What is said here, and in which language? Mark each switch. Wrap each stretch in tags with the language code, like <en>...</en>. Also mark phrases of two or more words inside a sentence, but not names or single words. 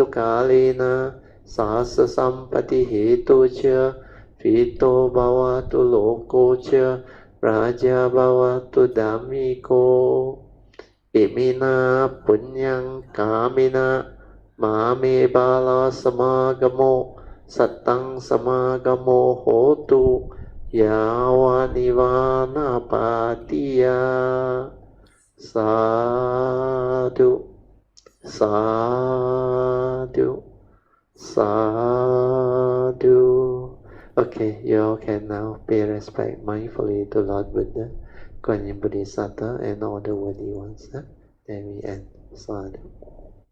<pi>kalena sasa sampati hetu cha vito bhavatu loko cha raja bhavatu dhammiko imina punyang kamina mame bala samagamo satang samagamo hotu yawa nivana patiya. Sadhu, sadhu, sadhu.</pi> <en>Okay, you all can now pay respect mindfully to Lord Buddha, Guanyin Bodhisattva, and all the worthy ones. Then we end. Sadhu.</en>